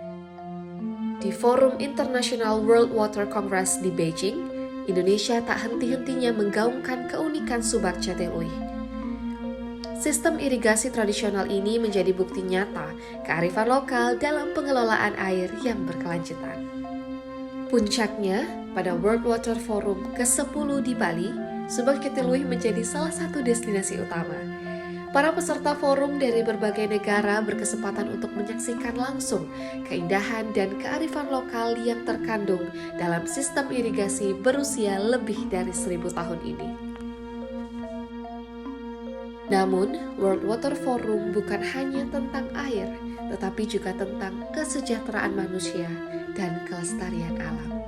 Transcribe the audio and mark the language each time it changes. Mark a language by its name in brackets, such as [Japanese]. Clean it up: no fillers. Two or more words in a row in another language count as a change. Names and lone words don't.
[Indonesian] Di Forum International World Water Congress di Beijing, Indonesia tak henti-hentinya menggaungkan keunikan subak Jatiluwih. Sistem irigasi tradisional ini menjadi bukti nyata kearifan lokal dalam pengelolaan air yang berkelanjutan. Puncaknya, pada World Water Forum ke-10 di Bali, subak Jatiluwih menjadi salah satu destinasi utama. Para peserta forum dari berbagai negara berkesempatan untuk menyaksikan langsung keindahan dan kearifan lokal yang terkandung dalam sistem irigasi berusia lebih dari 1000 tahun ini. Namun, World Water Forum bukan hanya tentang air, tetapi juga tentang kesejahteraan manusia dan kelestarian alam.